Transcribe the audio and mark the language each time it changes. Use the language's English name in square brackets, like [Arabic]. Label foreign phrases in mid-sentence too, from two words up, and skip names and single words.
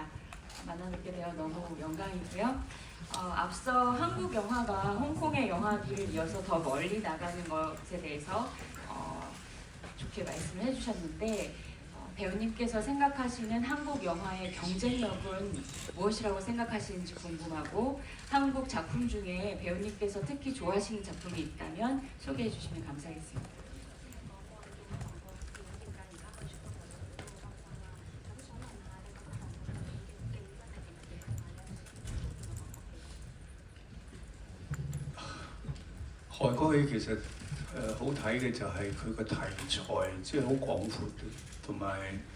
[Korean] 만나뵙게 되어 너무 영광이고요. 앞서 한국 영화가 홍콩의 영화를 이어서 더 멀리 나가는 것에 대해서 좋게 말씀을 해주셨는데 배우님께서 생각하시는 한국 영화의 경쟁력은 무엇이라고 생각하시는지 궁금하고 한국 작품 중에 배우님께서 특히 좋아하시는 작품이 있다면 소개해 주시면 감사하겠습니다. [Cantonese] 韓國戲其實好睇嘅就係佢個題材，即係好廣闊，同埋